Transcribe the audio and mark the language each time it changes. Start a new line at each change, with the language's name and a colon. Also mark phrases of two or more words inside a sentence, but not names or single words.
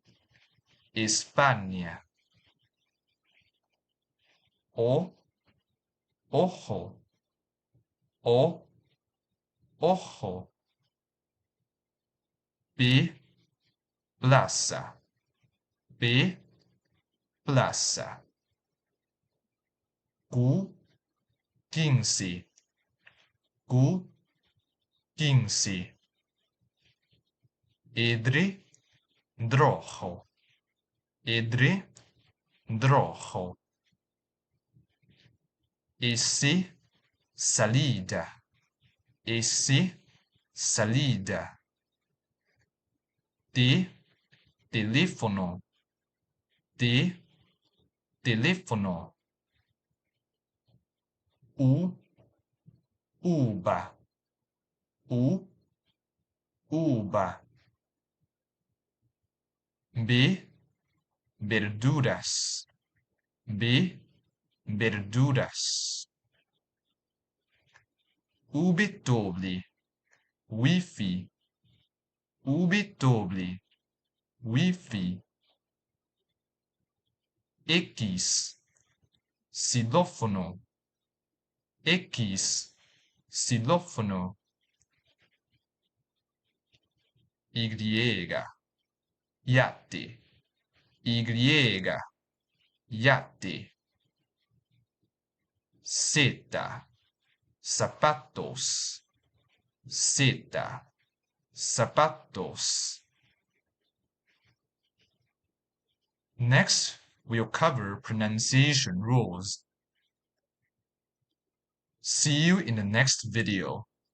Spanish: España. O. Ojo. O. Ojo. P. Plaza. P. Plaza. Q. 15. Q. 15. Edre. Drojo. Edre. Drojo. S. Salida. S. Salida. T. Teléfono. T. Teléfono. U. Uva. U. Uva. B. Verduras. B. Verduras. W. Wi-Fi. W. Wi-Fi. X. Xilófono. X. Xilófono. Y. Yate. Y. Yate. Z. Zapatos. Z. Zapatos.
English: Next, we'll cover pronunciation rules. See you in the next video.